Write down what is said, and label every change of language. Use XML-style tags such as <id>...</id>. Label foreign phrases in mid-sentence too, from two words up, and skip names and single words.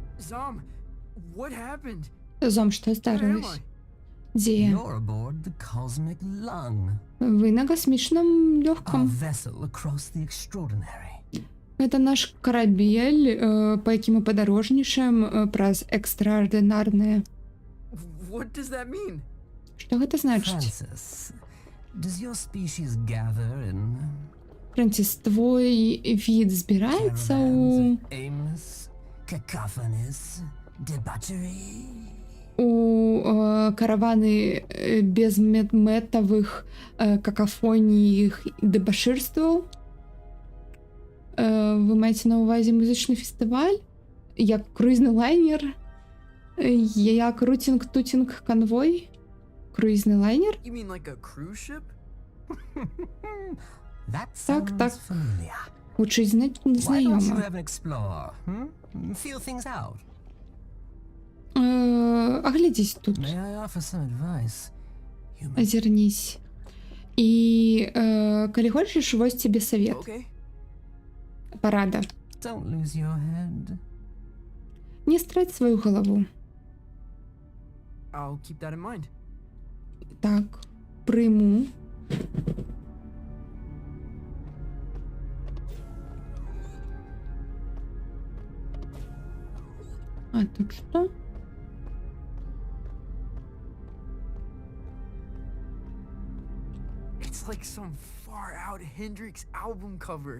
<en>Zom, what happened?</en> <ru>Зом, что</ru> <en>Where am</en> <be>здарилось?</be> <en>I?</en> <ru>Где я?</ru> <en>You're aboard the Cosmic Lung,</en> <be>Вы на космічном</be> <en>our</en> <ru>легком.</ru> <en>vessel across the extraordinary.</en> <be>Гэта наш карабель, па якім мы падарожнічаем праз экстраардынарнае.</be> <en>What does that mean?</en> <be>Што гэта значыць?</be> <en>Francis, does your species gather in</en> <be>Франціс, твой від збіраецца</be> <en>caravans of aimless, cacophonous debauchery?</en> <be>у караваны безмэтавых какафоній дэбашырстваў? Вы маеце на ўвазе музычны фестываль? Як круізны лайнер? Як рутінг-тутінг канвой? Круізны лайнер?</be> <en>You mean like a cruise ship? That</en> <be>Так,</be> <en>sounds</en> <be>так.</be> <en>familiar.</en> <be>Гучыць</be> <en>Why don't you</en> <be>знайома.</be> <en>have an explore? Feel things out.</en> <be>Аглядзісь тут.</be> <en>May I offer some advice?</en> <be>Азірнісь. І калі хочаш, вось тебе савет.</be> <en>Okay.</en> <be>Парада.</be> <en>Don't lose your head.</en> <be>Не страць сваю галаву.</be> <en>I'll keep that in mind.</en> <be>Так, прыму. А тут што?</be> <en>It's like some far out Hendrix album cover.</en>